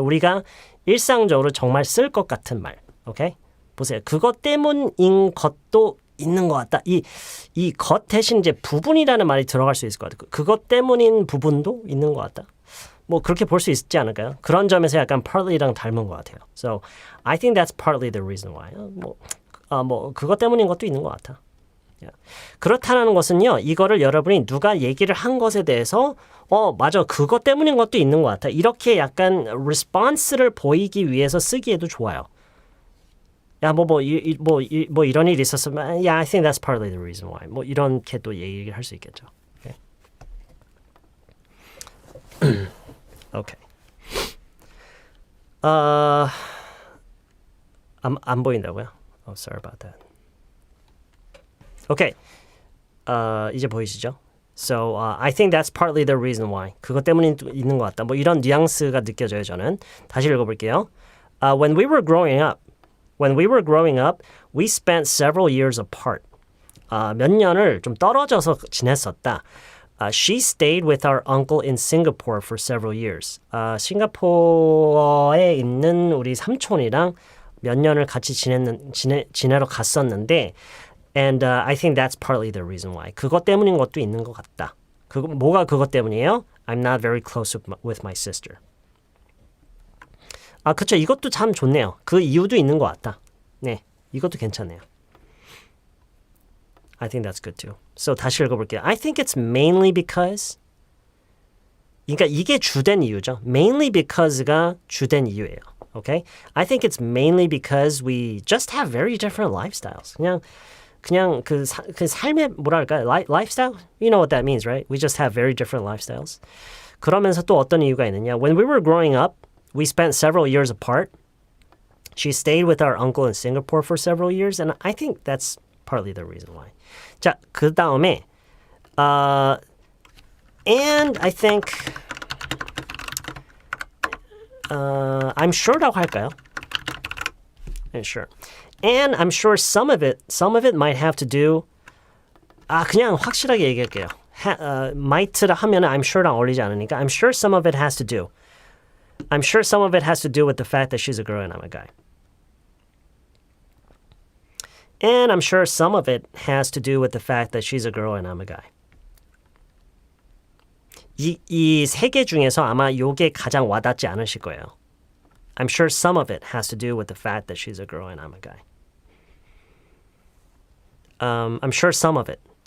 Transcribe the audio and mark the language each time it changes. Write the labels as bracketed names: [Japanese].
[Korean] 우리가 일상적으로 정말 쓸 것 같은 말. 오케이? 보세요. 그것 때문인 것도 있는 것 같다. 이 것 대신 이제 부분이라는 말이 들어갈 수 있을 것 같아요. 그것 때문인 부분도 있는 것 같다. 뭐 그렇게 볼 수 있지 않을까요? 그런 점에서 약간 partly랑 닮은 것 같아요. [English] So I think that's partly the reason why. [Korean] 뭐 그것 때문인 것도 있는 것 같아. [English] Yeah. [Korean] 그렇다는 것은요, 이거를 여러분이 누가 얘기를 한 것에 대해서 맞아, 그것 때문인 것도 있는 것 같아. 이렇게 약간 response를 보이기 위해서 쓰기에도 좋아요. 야, 뭐 이런 일이 있었으면, [English] yeah, I think that's partly the reason why. [Korean] 뭐 이렇게 또 얘기를 할 수 있겠죠. [English] Okay. Okay. [Korean] 안 보인다고요? [English] Sorry about that. [Korean] Okay. 이제 보이시죠? [English] So I think that's partly the reason why. [Korean] 그것 때문에 있는 것 같다. 뭐 이런 뉘앙스가 느껴져요, 저는. 다시 읽어볼게요. [English] When we were growing up, we spent several years apart. [Korean] 몇 년을 좀 떨어져서 지냈었다. [English] She stayed with our uncle in Singapore for several years. [Korean] 싱가포르에 있는 우리 삼촌이랑 몇 년을 같이 지내러 갔었는데 [English] And I think that's partly the reason why. [Korean] 그것 때문인 것도 있는 것 같다. 뭐가 그것 때문이에요? [English] I'm not very close with my sister. [Korean] 그쵸. 이것도 참 좋네요. 그 이유도 있는 것 같다. 네, 이것도 괜찮네요. [English] I think that's good too. So [Korean] 다시 읽어볼게요. [English] I think it's mainly because. [Korean] 그러니까 이게 주된 이유죠. Mainly because가 주된 이유예요. [English] Okay? I think it's mainly because we just have very different lifestyles. [Korean] 그냥 그 삶의 뭐랄까 lifestyle? [English] You know what that means, right? We just have very different lifestyles. [Korean] 그러면서 또 어떤 이유가 있느냐? [English] When we were growing up, we spent several years apart. She stayed with our uncle in Singapore for several years, and I think that's partly the reason why. [Korean] 자, 그 다음에 and I think I'm sure라고 할까요? Sure. [English] And I'm sure some of it might have to do. [Korean] 그냥 확실하게 얘기할게요. [English] might라 하면은 I'm sure랑 [Korean] 어울리지 않으니까 [English] I'm sure some of it has to do. I'm sure some of it has to do with the fact that she's a girl and I'm a guy. And I'm sure some of it has to do with the fact that she's a girl and I'm a guy. [Korean] 이 세 개 중에서 아마 요게 가장 와닿지 않으실 거예요. [English] I'm sure some of it has to do with the fact that she's a girl and I'm a guy. I'm sure some of it